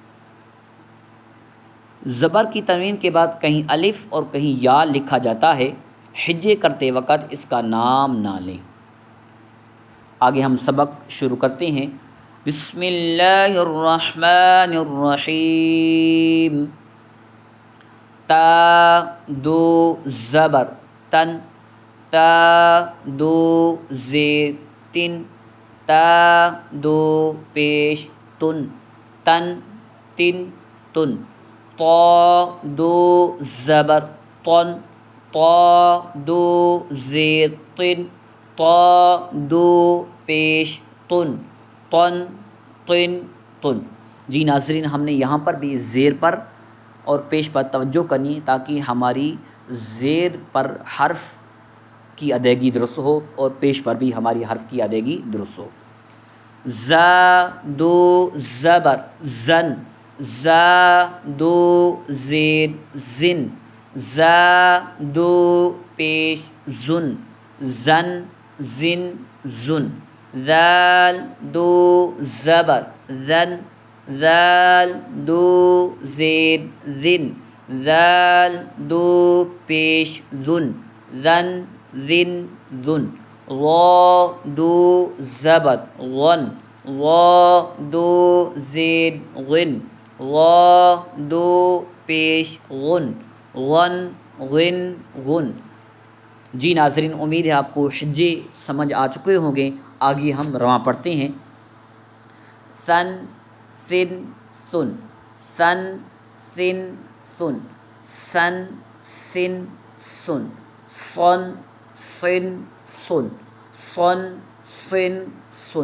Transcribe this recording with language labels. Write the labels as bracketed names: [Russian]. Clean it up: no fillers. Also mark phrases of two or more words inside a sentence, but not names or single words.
[Urdu] زبر کی تنوین کے بعد کہیں الف اور کہیں یا لکھا جاتا ہے، ہجے کرتے وقت اس کا نام نہ لیں۔ آگے ہم سبق شروع کرتے ہیں۔ [Arabic] بسم اللہ الرحمن الرحیم۔ [Urdu] تا دو زبر تن، تا دو زیر تن، تا دو پیش تن، تن تن تن۔ طا دو زبر طن، طا دو زیر طن، طا دو پیش تن، طن طن تن۔ جی ناظرین، ہم نے یہاں پر بھی زیر پر اور پیش پر توجہ کرنی تاکہ ہماری زیر پر حرف کی ادائیگی درست ہو اور پیش پر بھی ہماری حرف کی ادائیگی درست ہو۔ زا دو زبر زن، زا دو زیر زن، زا دو پیش زن، زن زن زن۔ ذال دو زبر ذن، ذال دو زیر ذن، ذال دو پیش ذن، ذن ذن ذن۔ غا دو زبر غن، غا دو زیر غن، غا دو پیش غن، غن غن غن۔ جی ناظرین، امید ہے آپ کو حجے سمجھ آ چکے ہوں گے۔ آگے ہم رواں پڑھتے ہیں۔ سن سن سن، سن سن سن، سن سن سن، سن سن سن، سن سن سن۔